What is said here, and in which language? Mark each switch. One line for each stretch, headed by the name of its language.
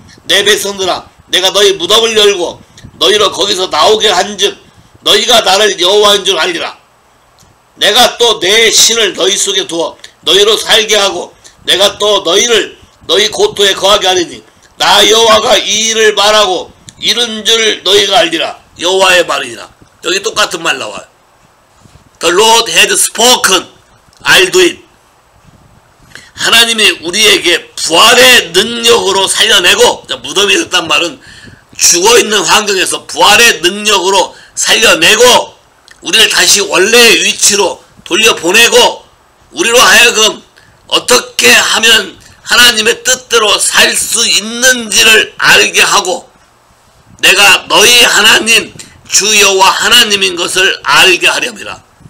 Korean: 내 백성들아 내가 너희 무덤을 열고 너희로 거기서 나오게 한즉 너희가 나를 여호와인 줄 알리라. 내가 또 내 신을 너희 속에 두어 너희로 살게 하고 내가 또 너희를 너희 고토에 거하게 하리니 나 여호와가 이 일을 말하고 이른 줄 너희가 알리라. 여호와의 말이니라. 여기 똑같은 말 나와요.
English: The Lord had spoken, I'll do it.
Korean: 하나님이 우리에게 부활의 능력으로 살려내고, 무덤이 됐단 말은 죽어있는 환경에서 부활의 능력으로 살려내고 우리를 다시 원래의 위치로 돌려보내고 우리로 하여금 어떻게 하면 하나님의 뜻대로 살 수 있는지를 알게 하고 내가 너희 하나님 주 여호와 하나님인 것을 알게 하렵니다.